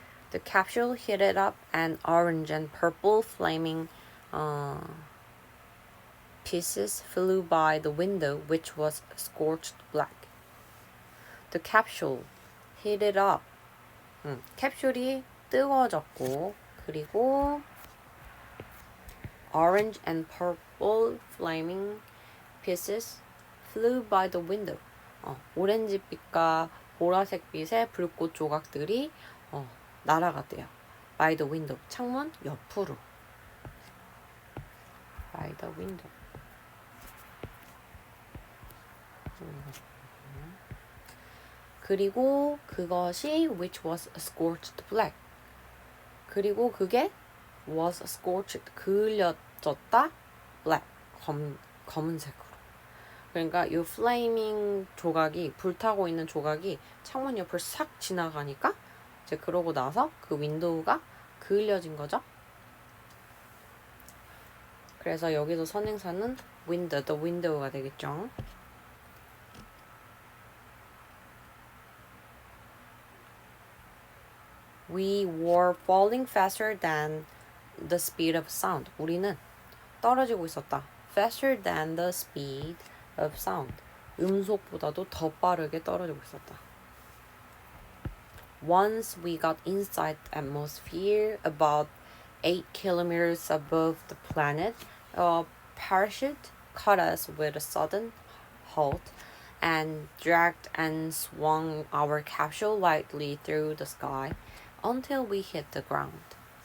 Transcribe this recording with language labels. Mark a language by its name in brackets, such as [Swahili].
[English] The capsule heated up and orange and purple flaming pieces flew by the window, which was scorched black. The capsule heated up. [Korean] 캡슐이 뜨거워졌고, 그리고 [English] orange and purple flaming pieces flew by the window. [Korean] 오렌지빛과 보라색빛의 불꽃 조각들이 날아갔대요. [English] by the window. [Korean] 창문 옆으로. [English] by the window. [Korean] 그리고 그것이 [English] which was scorched black. [Korean] 그리고 그게 [English] was scorched [Korean] 그을려졌다 black 검은색으로. 그러니까 이 flaming 조각이 불타고 있는 조각이 창문 옆을 싹 지나가니까 이제 그러고 나서 그 윈도우가 그을려진 거죠. 그래서 여기서 선행사는 window, the window가 되겠죠. [English] We were falling faster than the speed of sound. [Korean] 우리는 떨어지고 있었다. [English] Faster than the speed of sound. [Korean] 음속보다도 더 빠르게 떨어지고 있었다. [English] Once we got inside the atmosphere, about 8 kilometers above the planet, a parachute caught us with a sudden halt and dragged and swung our capsule lightly through the sky until we hit the ground.